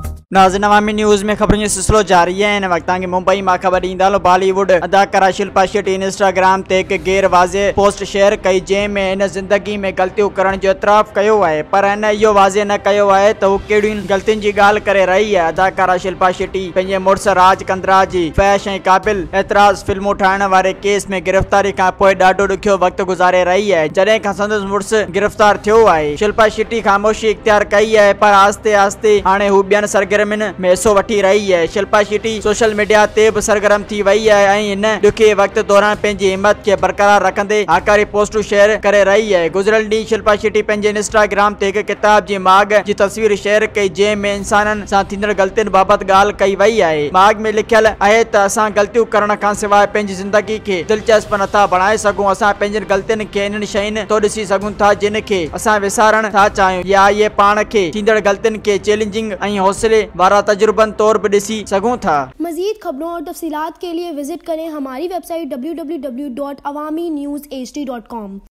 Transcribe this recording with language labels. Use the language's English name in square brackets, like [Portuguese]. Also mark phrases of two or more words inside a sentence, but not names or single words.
[Sindhi] नाज़रीन अवामी न्यूज़ में खबरों जो सिलसिलो जारी है। इन वक्त की मुंबई मां खबर ईंदड़ बॉलीवुड अदाकारा शिल्पा शेट्टी इंस्टाग्राम ते एक गैर वाज़े पोस्ट शेयर कई जंहिंमें इन ज़िंदगी में ग़लतियूं करण जो एतराफ़ कयो आहे, पर इन इहो वाज़े न कयो आहे त हू कहिड़ियुनि ग़लतियुनि जी ॻाल्हि करे रही आहे। अदाकारा शिल्पा शेट्टी पंहिंजे मुड़ुस राज कंद्रा जी फैश ऐं क़ाबिल एतराज़ फिल्मूं ठाहिण वारे केस में गिरफ़्तारी खां पोइ ॾाढो ॾुखियो वक़्तु गुज़ारे रही आहे। जॾहिं खां संदसि मुड़ुस गिरफ़्तार थियो आहे, शिल्पा शेट्टी ख़ामोशी इख्तियार कई आहे, पर आस्ते आस्ते हाणे हू ॿियनि सरगर्मियुनि में हिस्सो वठी रही है। शिल्पा शेट्टी सोशल मीडिया ते भी सरगर्म थी वही है ऐं इन ॾुखे वक्त दौरान पंहिंजी हिम्मत के बरकरार रखंदे आकारी पोस्टूं शेयर करे रही है। गुज़िरियल ॾींहुं शिल्पा शेट्टी पंहिंजे इंस्टाग्राम ते हिकु किताब जी माग जी तस्वीर शेयर कई, जंहिंमें इंसाननि सां थींदड़ ग़लतियुनि बाबति ॻाल्हि कई वई आहे। माग में लिखियल आहे त असां ग़लतियूं करण खां सवाइ पंहिंजी ज़िंदगी खे दिलचस्प नथा बणाए सघूं। असां पंहिंजनि ग़लतियुनि खे इन्हनि शयुनि तो ॾिसी सघूं था जिन खे असां विसारण था चाहियूं, या इहे पाण खे थींदड़ ग़लतियुनि खे चैलेंजिंग ऐं हौसले वारा तजुर्बन तौर पर ॾिसी सघूं था। [Urdu] مزید خبروں اور تفصیلات کے لیے وزٹ کریں ہماری ویب سائٹ www.awamiNewsHD.com.